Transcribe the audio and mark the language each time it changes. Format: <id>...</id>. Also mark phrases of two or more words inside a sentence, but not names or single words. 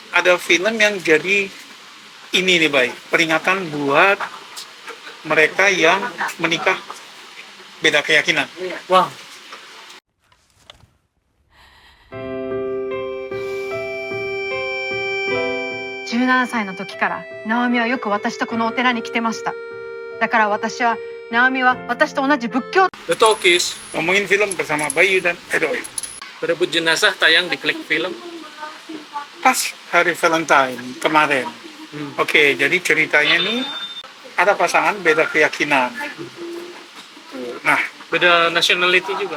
<id>ada film yang jadi ini nih, Bay, peringatan buat mereka yang menikah beda keyakinan. Wah,</id> <ja>17 歳の時からナオミはよく私とこのお寺に来てました。だから私はナオミは私と同じ仏教</ja> <id>The Talkies, Ngomongin film bersama Bayu dan Edoy. Berebut Jenazah tayang di Klik Film. Pas hari Valentine kemarin. Oke, jadi ceritanya nih ada pasangan beda keyakinan. Nah, Beda nationality juga.</id>